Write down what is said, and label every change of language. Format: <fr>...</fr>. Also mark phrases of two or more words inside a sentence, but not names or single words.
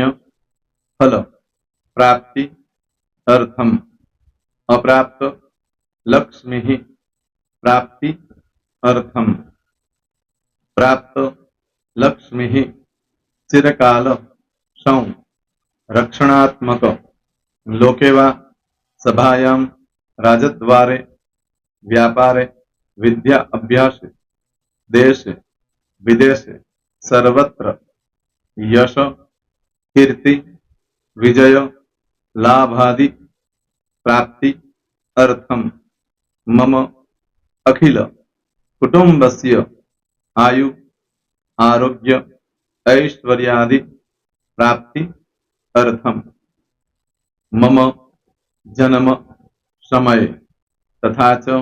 <sa>ફલ પ્રાપ્તિ અર્થમ અપ્રાપ્ત લક્ષ્મી પ્રાપ્તિ અર્થમ પ્રાપ્ત લક્ષ્મી ચિરકાલ સૌ રક્ષણાત્મક લોકેવા સભાયામ રાજદ્વારે વ્યાપારે વિદ્યા અભ્યાસે દેશે વિદેશે સર્વત્ર यश कीर्ति विजय लाभादि प्राप्ति अर्थम मम अखिल कुटुंबस्य आयु आरोग्य ऐश्वर्यादि प्राप्ति अर्थम मम जन्म समय तथा च</sa>